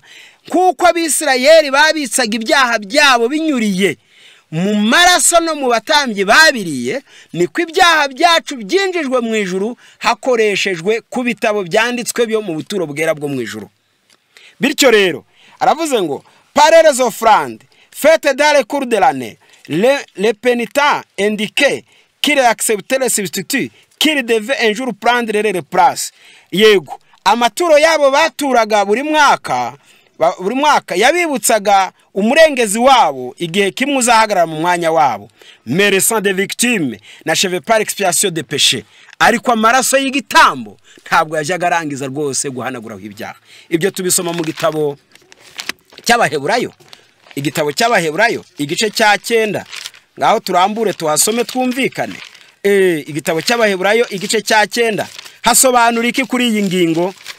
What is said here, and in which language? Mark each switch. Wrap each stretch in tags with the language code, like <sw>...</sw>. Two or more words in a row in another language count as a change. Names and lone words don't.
<rw>Kuko Abisirayeli babitsaga ibyaha byabo binyuriye mu maraso no mu batambyi babiriye, niko ibyaha byacu byinjijwe mu ijuru hakoreshejwe ku bitabo byanditswe byo mu buturo bwera bwo mu ijuru. Bityo rero aravuze ngo</rw> <fr>par les offrandes faites dans le cours de l'année, les pénitents indiquaient qu'ils acceptaient le substitut, qu'ils devaient un jour prendre leur place.</fr> <rw>Yego, amaturo yabo baturaga buri mwaka yabibutsaga umurengezi wabo igihe kimwe uzahagarara mu mwanya wabo.</rw> <fr>Mais le sang des victimes n'achevait pas l'expiation des péchés.</fr> <rw>Ariko amaraso y'igitambo ntabwo yajyaga arangiza rwose guhanaguraho ibyaha. Ibyo tubisoma mu gitabo cy'Abaheburayo, igitabo cy'Abaheburayo igice cya 9. Ngaho turambure tuhasome twumvikane. Igitabo cy'Abaheburayo igice cya 9 hasobanura iki kuri iyi ngingo?</rw>